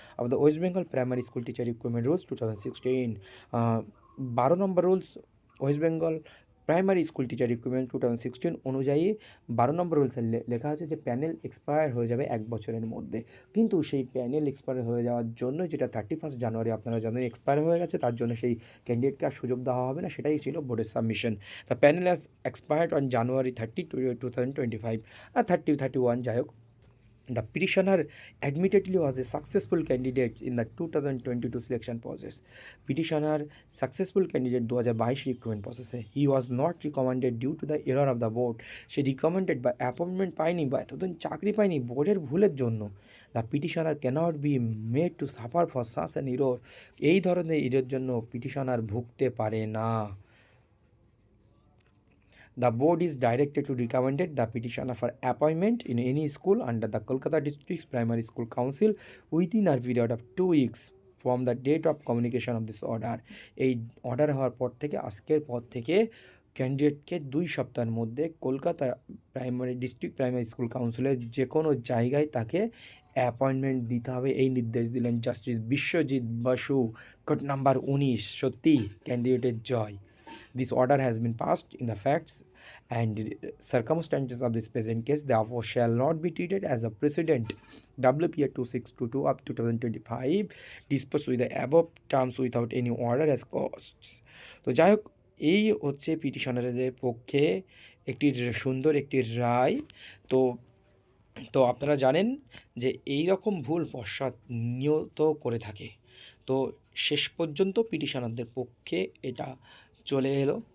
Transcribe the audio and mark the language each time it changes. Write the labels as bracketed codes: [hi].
[bn] Of the West Bengal primary school teacher recruitment rules 2016, 12 number rules West Bengal primary school teacher recruitment 2016 অনুযায়ী 12 নম্বর রুলসে লেখা আছে যে panel expire হয়ে যাবে 1 বছরের মধ্যে। কিন্তু সেই প্যানেল এক্সপায়ার হয়ে যাওয়ার জন্য, যেটা 31 জানুয়ারি আপনারা জানেন এক্সপায়ার হয়ে গেছে, তার জন্য সেই ক্যান্ডিডেটকে আর সুযোগ দেওয়া হবে না, সেটাই ছিল বোর্ডের submission. [en] the panel has expired on January 30, 2025 [bn] আর 31, যাই হোক। [en] The petitioner admittedly was a successful candidate in the 2022 selection process. Petitioner successful candidate 2022 recruitment process. He was not recommended due to the error of the board. [bn] Say [en] recommended by appointment [bn] পায়নি বা এতদিন চাকরি পায়নি বোর্ডের ভুলের জন্য। [en] The petitioner cannot be made to suffer for such an error. [bn] এই ধরনের এর জন্য পিটিশনার ভুগতে পারে না। [en] The board is directed to recommend the petitioner for appointment in any school under the Kolkata District Primary School Council within a period of 2 weeks from the date of communication of this order. [bn] এই order হওয়ার পর থেকে, আজকের পর থেকে ক্যান্ডিডেটকে 2 সপ্তাহের মধ্যে Kolkata district primary school কাউন্সিলের যে কোনো জায়গায় তাকে অ্যাপয়েন্টমেন্ট দিতে হবে, এই নির্দেশ দিলেন justice Biswajit Basu, court number 19। সত্যি ক্যান্ডিডেটের জয়। [en] This order has been passed in the facts and circumstances of this present case, therefore shall not be treated as a precedent. WPA 2622 of 2025 disposed with the above terms without any order as costs. [bn] তো যাই হোক, এই হচ্ছে পিটিশনারদের পক্ষে একটি সুন্দর একটি রায়। তো তো আপনারা জানেন যে এই রকম ভুল পশ্চাৎ নিয়ত করে থাকে। তো শেষ পর্যন্ত পিটিশনারদের পক্ষে এটা চলে এলো।